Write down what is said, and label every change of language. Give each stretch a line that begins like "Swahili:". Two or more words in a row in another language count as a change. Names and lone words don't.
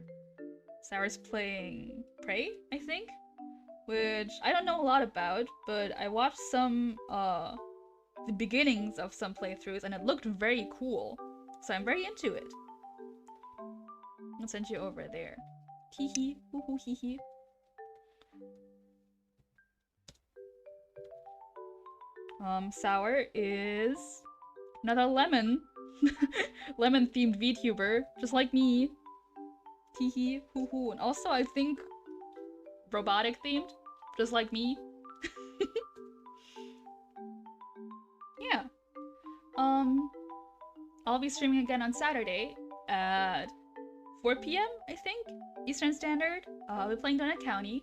English: Sour's playing Prey, I think? Which I don't know a lot about, but I watched some, the beginnings of some playthroughs and it looked very cool. So I'm very into it. I'll send you over there. Hee hee, hoo hoo hee hee. Sour is another lemon. Lemon themed VTuber, just like me. Hee hee, hoo hoo. And also I think robotic themed, just like me. Yeah. I'll be streaming again on Saturday at 4 p.m. I think, Eastern Standard. I'll be playing Donut County.